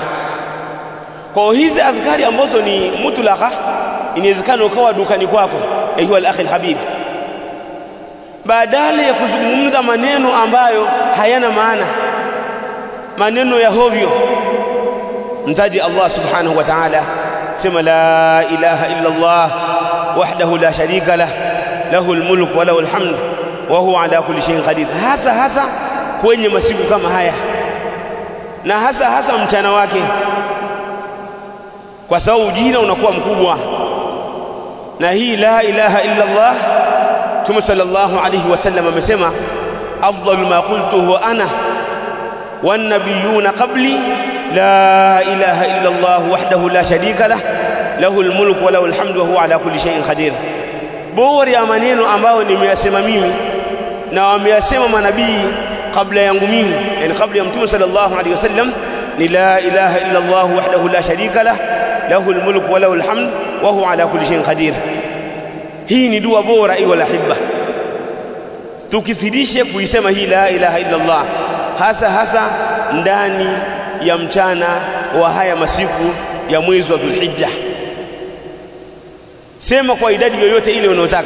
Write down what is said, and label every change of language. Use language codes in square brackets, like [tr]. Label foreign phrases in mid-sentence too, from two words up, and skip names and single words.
[sw] Kwa hizi adhkari ambazo ni mutlaqa, inawezekana ukawa dukani kwako, [ar] أيها الأخ الحبيب, [sw] badala ya kuzungumza maneno ambayo hayana maana, maneno ya hovyo, mtaji [ar] الله سبحانه وتعالى, [sw] sema [ar] لا إله إلا الله وحده لا شريك له، له الملك وله الحمد وهو على كل شيء قدير. [sw] Hasa kwenye masiku kama haya, na hasa mchana wake, kwa sababu ujira unakuwa mkubwa. Na hii [ar] لا إله إلا الله, Mtume صلى الله عليه وسلم amesema, أفضل ما قلته أنا والنبيون قبلي لا إله إلا الله وحده لا شريك له، له الملك وله الحمد وهو على كل شيء قدير. [sw] Bora ya maneno ambayo nimeyasema mimi na wameyasema manabii kabla yangu mimi, yani kabla ya Mtume [ar] صلى الله عليه وسلم, [sw] ni [ar] لا إله إلا الله وحده لا شريك له، له الملك وله الحمد وهو على كل شيء قدير. [sw] Hii ni dua bora [ar] أيها الأحباء, [sw] tukithirishe kuisema hii [ar] لا إله إلا الله, [sw] hasa ndani ya mchana wa haya masiku ya mwezi wa Dhulhijja. Sema kwa idadi yoyote ile unayotaka.